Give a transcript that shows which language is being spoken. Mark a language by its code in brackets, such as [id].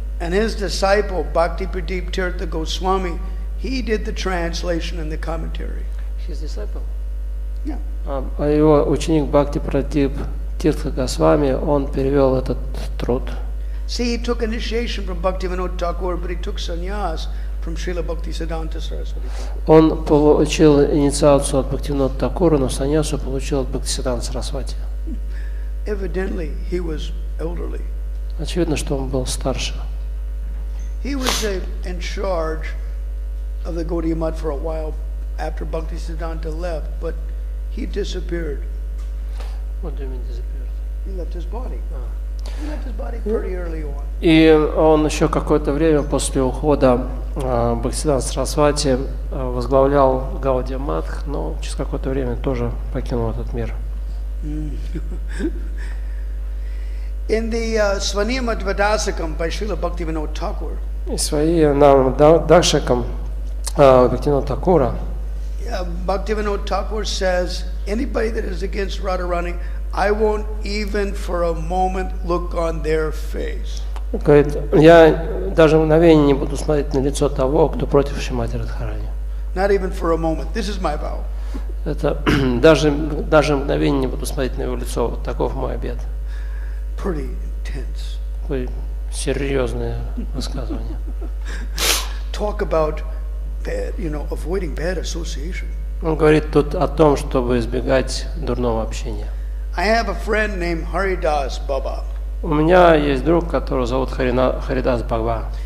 [en] And his disciple Bhakti Pradeep Tirtha Goswami, he did the translation and the commentary. His disciple? Yeah. [ru] А его ученик Бхакти Прадип Тиртха Госвами, он перевел этот труд. [en] See, he took initiation from Bhaktivinoda Thakur, but he took sannyas from Srila Bhaktisiddhanta Saraswati Thakur. [ru] Он получил инициацию от Бхактивинода Такура, но саньясу получил от Бхактисиддханта Сарасвати. [en] Evidently, he was elderly. [ru] Очевидно, что он был старше. [en] He was in charge of the Gaudiya Math for a while after Bhaktisiddhanta left, but he disappeared. What do you mean disappeared? He left his body. He left his body pretty early on. [ru] И он еще какое-то время после ухода Бхактисиддханта Сарасвати возглавлял Гаудия Матх, но через какое-то время тоже покинул этот мир. [en] In the Svaniyama Dvadasakam by Srila Bhaktivinoda Thakur, [ru] И своим Дакшакам Бхактивинода Такура [en] Bhaktivinoda Thakur says, anybody that is against Radharani, I won't even for a moment look on their face. [ru] говорит, я даже мгновение не буду смотреть на лицо того, кто против Шримати Радхарани. [en] Not even for a moment. This is my vow. [ru] Это даже мгновение не буду смотреть на его лицо. Вот таков мой обет. [en] Pretty intense. [ru] Такое серьезное высказывание. [en] Talk about bad, avoiding bad association. [ru] Он говорит тут о том, чтобы избегать дурного общения. [en] I have a friend named Haridas Baba. [ru] У меня есть друг, которого зовут Харидас Бхагва.